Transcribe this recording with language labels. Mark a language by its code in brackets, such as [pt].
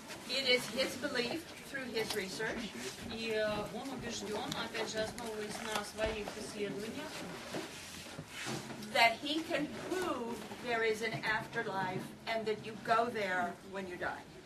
[en] It is his belief through his research. [ru] И он убежден, опять же, основываясь на своих исследованиях, [en] that he can prove there is an afterlife and that you go there when you die.